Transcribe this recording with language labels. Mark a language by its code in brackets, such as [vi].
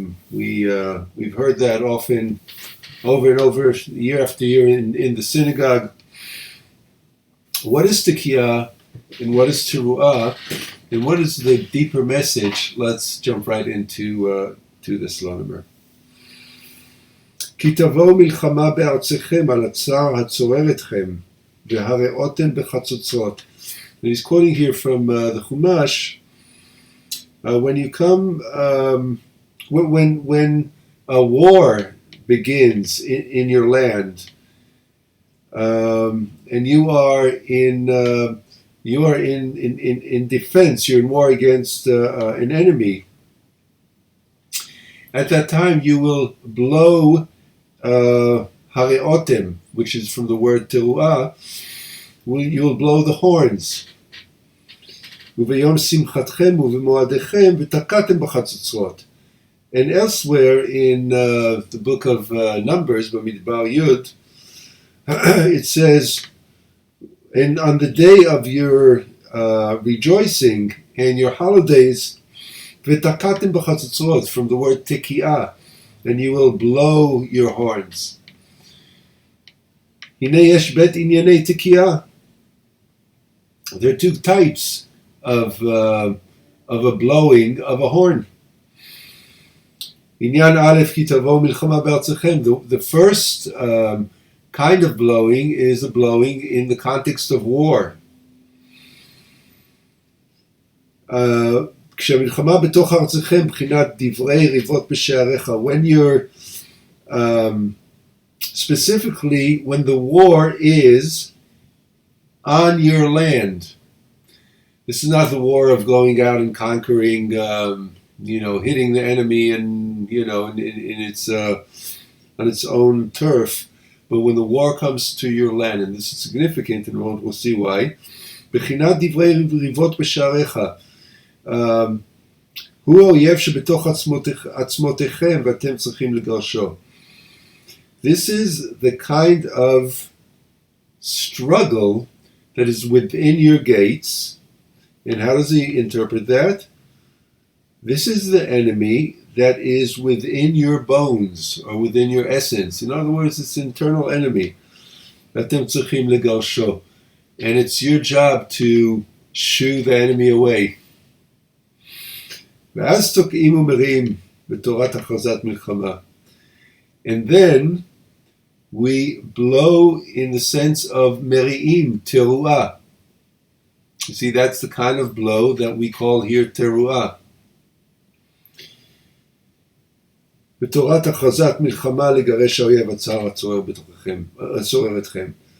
[en] We've heard that often, over and over, year after year in the synagogue. What is Tkiyah and what is Teruah, and what is the deeper message? Let's jump right into to the Slonimer. [he] כי תבואו מלחמה בארצכם על הצער הצורר אתכם, והרעותם בחצוצרות. [en] And he's quoting here from the Chumash. When you come, when a war begins in your land, and you are in defense, you're in war against an enemy. At that time, you will blow hareotem, which is from the word teruah. You will blow the horns. [he] וביום שמחתכם ובמועדיכם ותקעתם בחצוצרות. [en] And elsewhere in the book of Numbers, Bamidbar Yud, it says, and on the day of your rejoicing and your holidays, [he] ותקעתם בחצוצרות, [en] from the word tekiyah, and you will blow your horns. [he] הנה יש בית ענייני tekiyah. [en] There are two types of a blowing of a horn. [he] Inyan Aleph ki tavo milchama be'artzachem. [en] The first kind of blowing is a blowing in the context of war. [he] כשהמלחמה בתוך ארצכם בחינת דברי ריבות בשעריך. [en] When you're specifically when the war is on your land. This is not the war of going out and conquering, hitting the enemy and, in its on its own turf. But when the war comes to your land, and this is significant, and we'll see why. [he] בחינת דברי ריבות בשעריך. הוא האויב שבתוך עצמותיכם ואתם צריכים לגרשו. [en] This is the kind of struggle that is within your gates. And how does he interpret that? This is the enemy that is within your bones or within your essence. In other words, it's an internal enemy. [he] ואתם צריכים לגרשו. [en] And it's your job to shoo the enemy away. [he] ואז תוקעים ומרים בתורת הכרזת מלחמה. [en] And then we blow in the sense of meri'im, teruah. You see, that's the kind of blow that we call here teruah. [he] בתורת הכרזת מלחמה לגרש האויב הצר הצורר אתכם.